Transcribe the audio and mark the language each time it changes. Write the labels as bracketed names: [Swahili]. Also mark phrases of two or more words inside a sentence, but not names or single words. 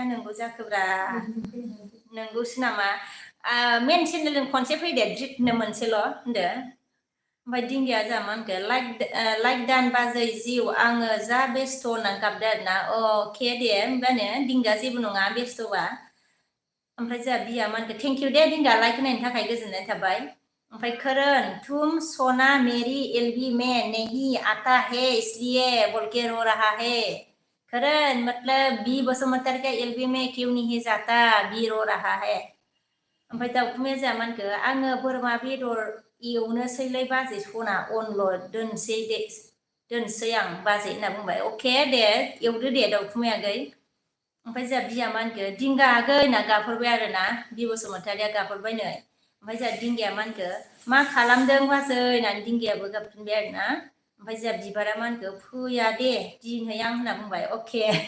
[Bodo] नोंगौ जाखोब्रा नोंगौसो नामा मेन चेनेलजों खनसे फैदो ड्रिटनो मोनसेल' होनदो ओमफ्राय दिंगिया जोंहा मा होनखो लाइक दान बाजै जिउ आङो जा बेस्थ' होननानै गाबदो आरोना अके दे होनबानो दिंगा जेबो नङा बेस्थ'बा ओमफ्राय जोंहा बिया मा होनखो [English] thank you [Bodo] दे दिंगा लाइक होनायनि थाखाय गोजोननाय थाबाय ओमफ्राय [Hindi] करण तुम सोना मेरी एलबी में नहीं आता है इसलिए बोल के रो रहा है करण मतलब बी बसुमतारी का एलबी में क्यों नहीं जाता बी रो रहा है [Bodo] ओमफ्राय दाउखुमाया जोंहा मा होनखो आङो बोरमा बेदर एवनोसैलै बाजै सना अनल' दोनसै आं बाजै होनना बुंबाय अके दे एवदो दे दाउखुमाया आगै ओमफ्राय जोंहा बिया मा होनखो दिंगा आगै होनना गाबहरबाय आरोना बि बसुमतारीया गाबहरबाय नै ओमफ्राय जोंहा दिंगाया मा होनखो मा खालामदों बाजै होननानै दिंगायाबो गाबफिनबाय आरोना ओमफ्राय जोंहा बिबारा मा होनखो फैया दे दिनैहाय आं होनना बुंबाय अके